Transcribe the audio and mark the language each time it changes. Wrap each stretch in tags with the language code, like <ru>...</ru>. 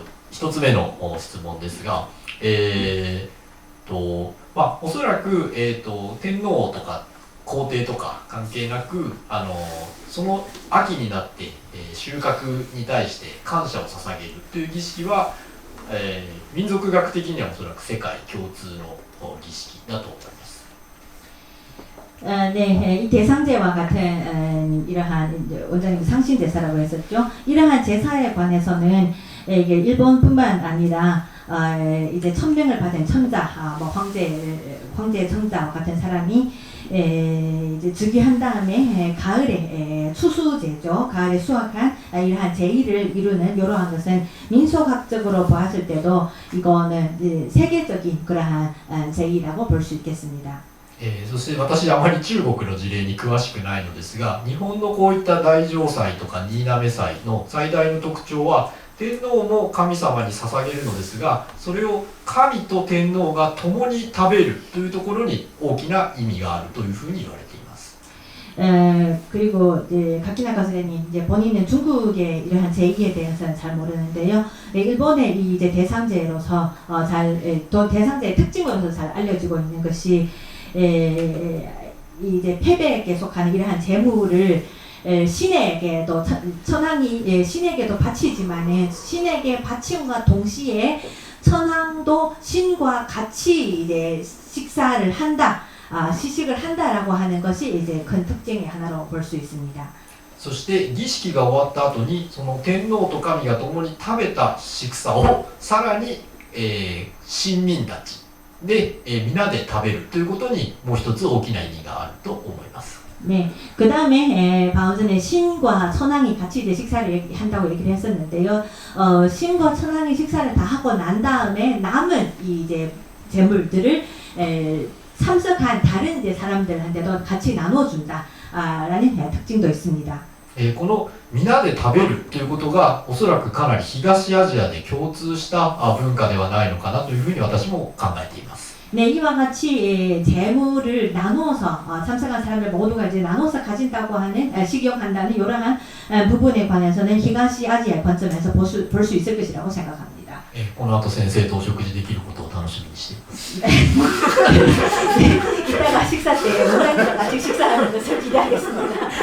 <ja>一つ目の質問ですが、おそらく天皇とか皇帝とか関係なくその秋になって、収穫に対して感謝を捧げるという儀式は民族学的にはおそらく世界共通の儀式だと思います。</ja> <ko>네, 이 대상제와 같은 이러한 원장님 상신 제사라고 했었죠. 이러한 제사에 관해서는 이게 일본뿐만 아니라 이제 천명을 받은 천자, 뭐 황제 천자와 같은 사람이 이제 즉위한 다음에 가을에 추수제죠. 가을에 수확한 이러한 제의를 이루는 이러한 것은 민속학적으로 보았을 때도 이거는 세계적인 그러한 제의라고 볼 수 있겠습니다.</ko> <ja>そして私あまり中国の事例に詳しくないのですが、日本のこういった大嘗祭とか新嘗祭の最大の特徴は、天皇も神様に捧げるのですが、それを神と天皇が共に食べるというところに大きな意味があるというふうに言われています。</ja> <ko>그리고 이제 가키나카 선생님 이제 본인은 중국의 이러한 제의에 대해서는 잘 모르는데요. 일본의 이 이제 대상제로서 또 대상제의 특징으로서 잘 알려지고 있는 것이 이제 패배에 속하는 이러한 재물을 신에게도 천황이 신에게도 바치지만은 신에게 바침과 동시에 천황도 신과 같이 이제 식사를 한다, 시식을 한다라고 하는 것이 이제 큰 특징의 하나로 볼 수 있습니다.</ko> <ja>そして儀式が終わった後にその天皇と神が共に食べた食さをさらに、臣民たちで、皆で食べるということにもう一つ大きな意味があると思います。</ja> <ko>네, 그 다음에 방금 전에 신과 천황이 같이 이제 식사를 한다고 얘기를 했었는데요. 신과 천황이 식사를 다 하고 난 다음에 남은 이 이제 재물들을 참석한 다른 이제 사람들한테도 같이 나눠준다, 라는 특징도 있습니다.</ko> <ja>この皆で食べるということがおそらくかなり東アジアで共通した文化ではないのかなというふうに私も考えています。</ja> <ko>네, 이와 같이 재물을 나누어서 참석한 사람들 모두가 이제 나눠서 가진다고 하는 식용한다는 이러한 부분에 관해서는東アジア 관점에서 볼 수 있을 것이라고 생각합니다.</ko> <ja>この後先生とお食事できることを楽しみにしています。</ja> <ko>이따가 식사 때 원장님과 같이 식사하는 것을 기대하겠습니다.</ko>